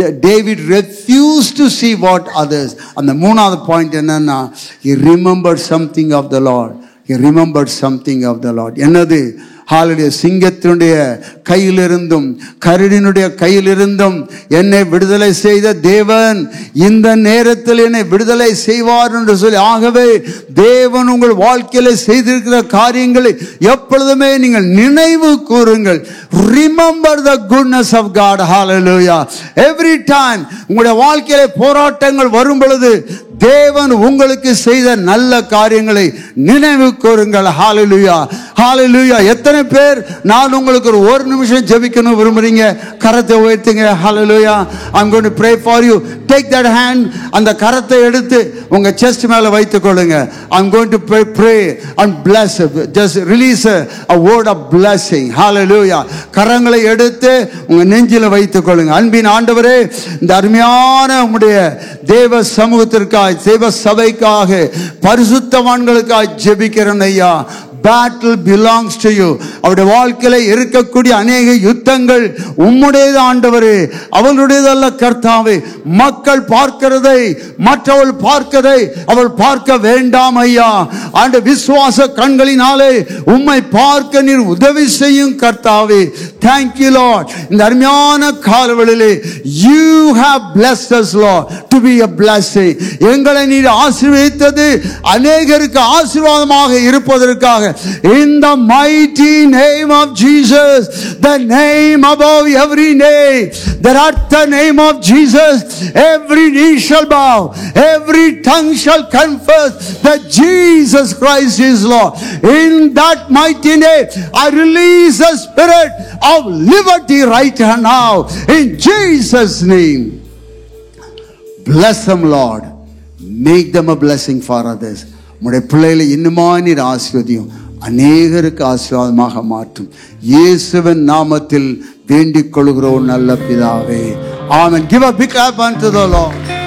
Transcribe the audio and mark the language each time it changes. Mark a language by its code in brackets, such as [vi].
[en] David refused to see what others. And the [ta] மூணாவது point என்னன்னா, [en] he remembered something of the Lord. He remembered something of the Lord. [ta] என்னது? ஹalleluya. சிங்கத்தினுடைய கையிலிருந்தும் கரடியினுடைய கையிலிருந்தும் என்னை விடுதலை செய்த தேவன் இந்த நேரத்தில் என்னை விடுதலை செய்வார் என்று சொல்லி, ஆகவே தேவன் உங்கள் வாழ்க்கையில செய்திருக்கிற காரியங்களை எப்பொழுதுமே நீங்கள் நினைவு கூறுங்கள். [en] Remember the goodness of God. Hallelujah. Every time [ta] உங்களுடைய வாழ்க்கையில போராட்டங்கள் வரும் பொழுது தேவன் உங்களுக்கு செய்த நல்ல காரியங்களை நினைவு கூறுங்கள். ஹalleluya, ஹalleluya. எத்தனை பேர் நான் உங்களுக்கு ஒரு நிமிஷம் ஜெபிக்கணும் விரும்புறீங்க? கரத்தை உயர்த்துங்க. [en] Hallelujah. I'm going to pray for you. Take that hand. [ta] அந்த கரத்தை எடுத்து உங்க செஸ்ட் மேல வைத்துக் கொள்ளுங்க. [en] I'm going to pray and bless. Just release a word of blessing. Hallelujah. [ta] கரங்களை எடுத்து உங்க நெஞ்சில வைத்துக் கொள்ளுங்க. அன்பின் ஆண்டவரே, இந்த அருமையான உம்முடைய தேவ சமூகத்திற்காக, தேவ சபைக்காக, பரிசுத்தவான்களுக்காக ஜெபிக்கிறேன் ஐயா. [en] Battle belongs to you. [ta] அவருடைய வாழ்க்கையில இருக்கக்கூடிய அநேக யுத்தங்கள் உம்முடையது ஆண்டவரே, அவளுடையதல்ல கர்த்தாவே. மக்கள் பார்க்கிறதை மற்றவள் பார்க்கதை அவள் பார்க்க வேண்டாம் ஐயா. ஆண்ட விசுவாச கண்களினாலே உம்மை பார்க்க நீர் உதவி செய்யும் கர்த்தாவே. [en] Thank you Lord. [ta] இந்த அருமையான காலவெளியிலே [en] you have blessed us Lord to be a blessing. [ta] எங்களை நீர் ஆசீர்வதித்தது அநேகருக்கு ஆசீர்வாதமாக இருப்பதற்காக. [en] In the mighty name of Jesus, the name above every name, that at the name of Jesus every knee shall bow, every tongue shall confess that Jesus Christ is Lord. In that mighty name I release the spirit of liberty right now in Jesus name. Bless them Lord, make them a blessing for others. [ta] உம்முடைய பிள்ளைகளை இன்னுமா நீர் ஆசீர்வதியும், அநேகருக்கு ஆசீர்வாதமாக மாற்றும். இயேசுவின் நாமத்தில் வேண்டிக் கொள்கிறோம் நல்ல பிதாவே. ஆமென். [en] Give a big clap unto the Lord.